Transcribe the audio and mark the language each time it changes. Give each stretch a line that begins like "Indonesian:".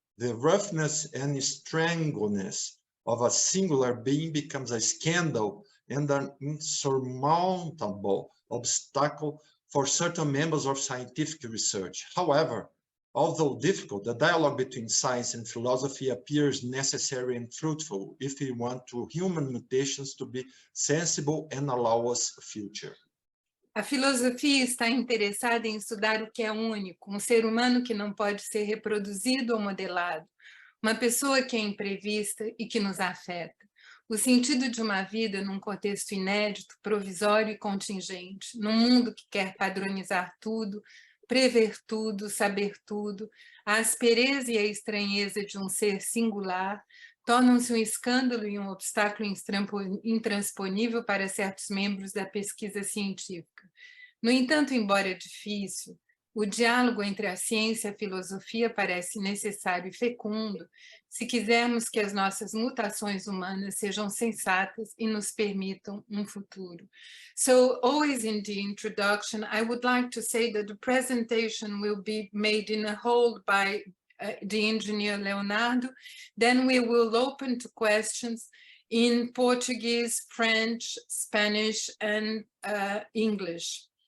English: The roughness and strangeness of a singular being becomes a scandal and an insurmountable obstacle for certain members of scientific research. However, although difficult, the dialogue between science and philosophy appears necessary and fruitful if we want to human mutations to be sensible and allow us a future.
Portuguese: A filosofia está interessada em estudar o que é único, um ser humano que não pode ser reproduzido ou modelado, Uma pessoa que é imprevista e que nos afeta. O sentido de uma vida num contexto inédito, provisório e contingente, num mundo que quer padronizar tudo, prever tudo, saber tudo, a aspereza e a estranheza de um ser singular tornam-se um escândalo e um obstáculo intransponível para certos membros da pesquisa científica. No entanto, embora difícil, o diálogo entre a ciência e a filosofia parece necessário e fecundo se quisermos que as nossas mutações humanas sejam sensatas e nos permitam um futuro.
English: So, always in the introduction, I would like to say that the presentation will be made in a whole by the engineer Leonardo. Then we will open to questions in Portuguese, French, Spanish, and English.